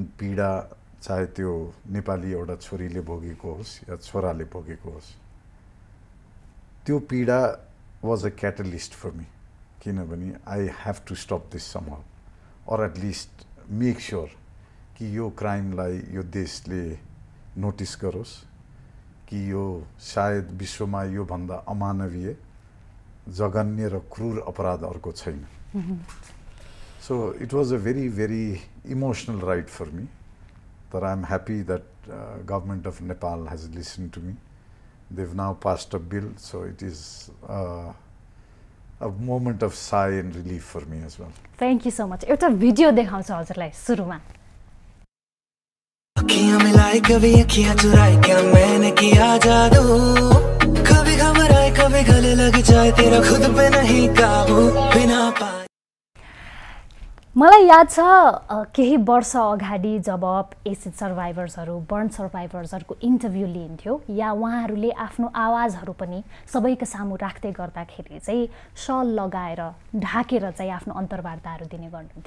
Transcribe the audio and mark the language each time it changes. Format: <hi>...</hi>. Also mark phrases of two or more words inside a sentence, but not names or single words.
<ne>पीडा, चाहे त्यो नेपाली एउटा छोरीले भोगेको होस् या छोराले भोगेको होस्, त्यो पीडा</ne> <en>was a catalyst for me,</en> <ne>किनभने</ne> <en>I have to stop this somehow,</en> <ne>और</ne> <en>at least make sure</en> <ne>कि यो क्राइमलाई यो देशले नोटिस गरोस् कि यो सायद विश्वमा योभन्दा अमानवीय, जघन्य र क्रूर अपराध अर्को छैन।</ne> <en>So it was a very, very emotional ride for me. But I'm happy that government of Nepal has listened to me. They've now passed a bill, so it is a moment of sigh and relief for me as well. Thank you so much.</en> <ne>एउटा भिडियो देखाउँछु हजुरलाई सुरुमा।</ne> <hi>अखियां मिलाई कभी अखियां चुराई, क्या मैंने किया जादू, कभी घबराए कभी गले लग जाए, तेरा खुद पे नहीं काबू, बिना पाए।</hi> <ne>मलाई याद छ केही वर्ष अगाडि जब</ne> <en>acid survivors, burn survivors</en> <ne>इन्टरभ्यू लिन्थ्यो या उहाँहरूले आफ्नो आवाजहरू पनि सबैको सामु राख्दै गर्दाखेरि चाहिँ सल लगाएर ढाकेर चाहिँ आफ्नो अन्तर्वार्ताहरू दिने गर्नुहुन्थ्यो।</ne>